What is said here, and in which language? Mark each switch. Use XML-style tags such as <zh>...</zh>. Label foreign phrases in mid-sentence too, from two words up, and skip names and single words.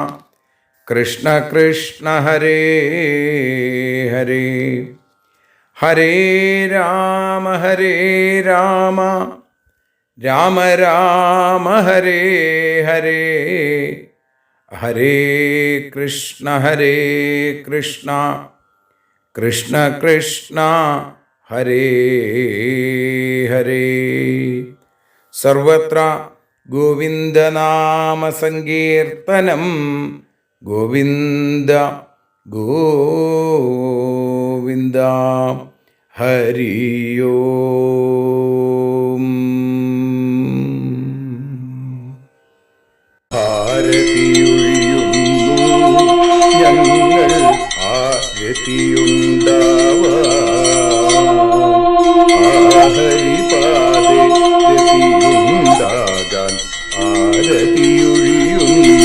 <sa>കൃഷ്ണ ഹരേ ഹരേ ഹരേ രാമ രാമ രാമ ഹരേ ഹരേ ഹരേ കൃഷ്ണ കൃഷ്ണ കൃഷ്ണ ഹരേ ഹരേ. സർവത്ര ഗോവിന്ദനാമസങ്കീർത്തനം ഗോവിന്ദ ഗോവിന്ദ. ഹരി ഓം.</sa> <ml>ആരതിയൊഴിയുന്നു ഞങ്ങൾ ഹരിപാദേ രതിയുണ്ടാകാൻ ആരതിയൊഴിയുന്നു</ml>